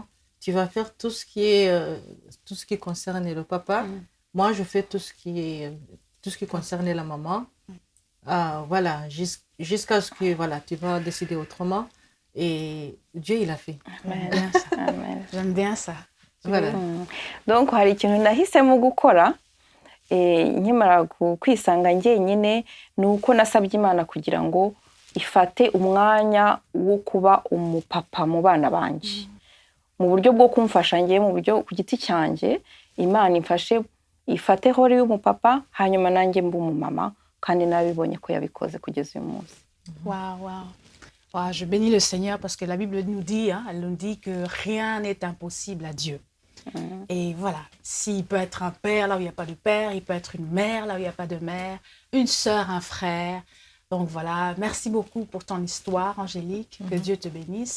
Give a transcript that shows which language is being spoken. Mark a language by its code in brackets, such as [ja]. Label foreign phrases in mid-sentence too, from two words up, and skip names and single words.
[fr] Tu vas faire tout ce qui concerne le papa. Moi, je fais tout ce qui concerne la maman. Voilà, jusqu'à ce que voilà, tu vas décider autrement. Et Dieu, il a fait. Amen. J'aime bien ça. Voilà. [rw] donc hari ikintu nahisemo gukora nkimara kwisanga njyenyine ni uko nasabye Imana kugira ngo ifate umwanya wo kuba umupapa mu bana banjye mu buryo bwo kumfasha njye mu buryo ku giti cyanjye Imana imfashe ifate hori y'umupapa hanyuma nanjye mbe umumama kandi nabibonye ko yabikoze kugeza uyu munsi. [fr] Wow, je bénis le Seigneur parce que la Bible nous dit, elle nous dit que rien n'est impossible à Dieu. Et voilà, s'il peut être un père là où il n'y a pas de père, il peut être une mère là où il n'y a pas de mère, une sœur, un frère. Donc voilà, merci beaucoup pour ton histoire, Angélique, que Dieu te bénisse.